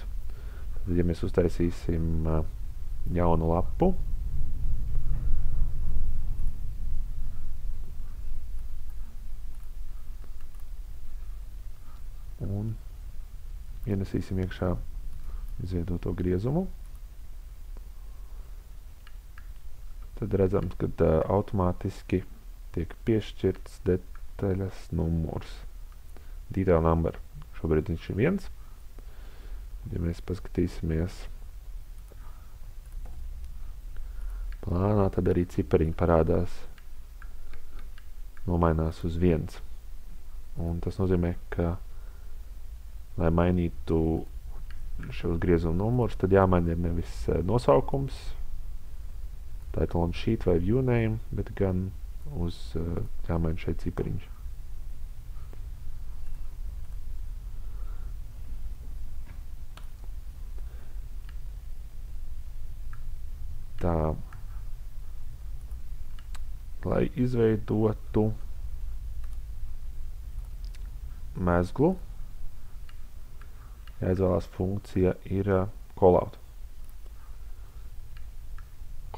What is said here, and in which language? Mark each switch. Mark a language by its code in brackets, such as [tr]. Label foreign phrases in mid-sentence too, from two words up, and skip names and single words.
[lv] Tad, ja mēs uztaisīsim jaunu lapu, un ienesīsim iekšā izveidoto griezumu, tad redzams, ka automātiski tiek piešķirts detaļas numurs. [en] Detail number. [lv] Šobrīd viņš ir 1. Ja mēs paskatīsimies plānā, tad arī cipariņi parādās, nomainās uz 1. Un tas nozīmē, ka, lai mainītu šos griezumu numurus, tad jāmaina ir nevis nosaukums, title un sheet vai [en] view name, [lv] bet gan jāmaina šeit cipariņš. Tā, lai izveidotu mezglu, jāizvēlās funkcija ir callout.